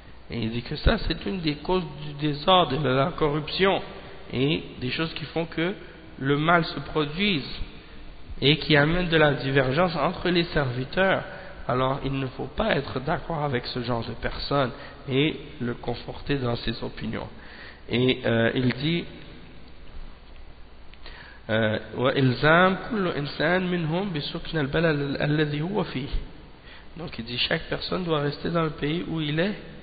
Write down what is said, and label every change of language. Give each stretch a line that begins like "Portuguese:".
French: Et il dit que ça, c'est une des causes du désordre, de la corruption, et des choses qui font que le mal se produise et qui amène de la divergence entre les serviteurs. Alors il ne faut pas être d'accord avec ce genre de personne et le conforter dans ses opinions. Et il dit
Arabic: وإلزام كل إنسان منهم بسكن البلد الذي هو فيه.
French: Donc il dit chaque personne doit rester dans le pays où il est.